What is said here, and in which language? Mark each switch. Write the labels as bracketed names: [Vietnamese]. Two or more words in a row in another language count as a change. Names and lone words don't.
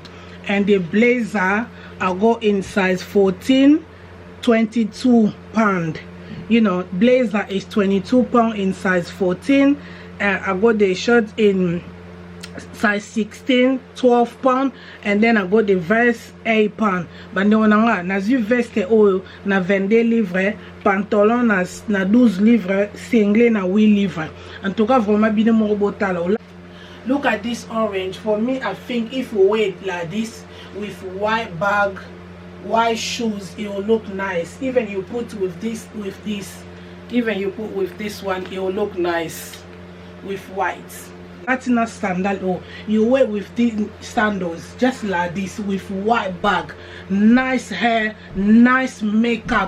[English] And the blazer I got in size 14, £22. You know, blazer is £22 in size 14. I got the shirt in size 16, £12, and then I got the vest £8. But no, [Lingala] na zi veste oyo na 22 livres, pantalon na 12 livres, single na 8 livres. [French] En tout cas, vraiment bien mon robotala. [English] Look at this orange. For me, I think if you wear it like this with white bag, white shoes, it will look nice. Even you put with this, even you put with this one, it will look nice with white. Latina sandal, or you wear with these sandals just like this with white bag, nice hair, nice makeup.